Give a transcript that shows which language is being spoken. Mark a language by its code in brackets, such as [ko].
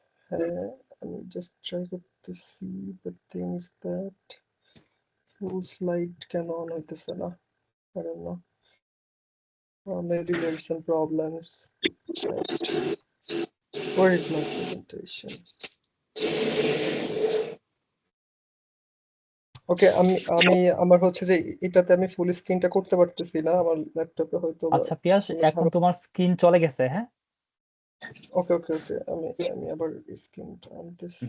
[bn] হ্যাঁ, আমি just try করতেছি, [en] but thing is that [bn] full slide কেন অন হইতেছে না? [en] I don't know. Maybe there's some problems. Where is my presentation? [bn] ওকে, আমি আমি আমার হচ্ছে যে এটাতে আমি ফুল স্ক্রিনটা করতে পারতেছি না, আমার ল্যাপটপে হয়তো বা আচ্ছা পিয়াস, কোনো এখন ঝামেলা। তোমার স্ক্রিন চলে গেছে, হ্যাঁ? ওকে ওকে ওকে, আমি আমি আবার স্ক্রিনটা আনতেছি।